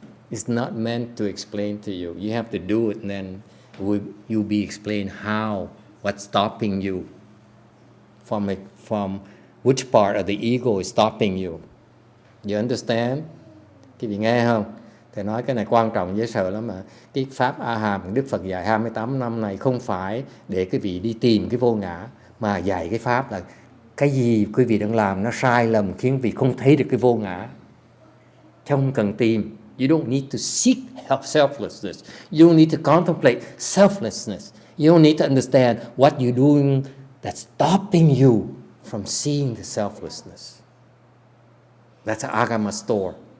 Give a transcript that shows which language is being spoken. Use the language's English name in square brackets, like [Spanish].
[English] It's not meant to explain to you. You have to do it, and then you'll be explained what's stopping you from which part of the ego is stopping you. You understand? [Vietnamese] Quý vị nghe không? Thầy nói cái này quan trọng dễ sợ lắm mà. Cái pháp A Hàm Đức Phật dạy 28 năm này không phải để quý vị đi tìm cái vô ngã, mà dạy cái pháp là cái gì quý vị đang làm nó sai lầm khiến vị không thấy được cái vô ngã. Không cần tìm. [English] You don't need to seek selflessness. You don't need to contemplate selflessness. You don't need to understand what you're doing that's stopping you from seeing the selflessness. That's an agama store.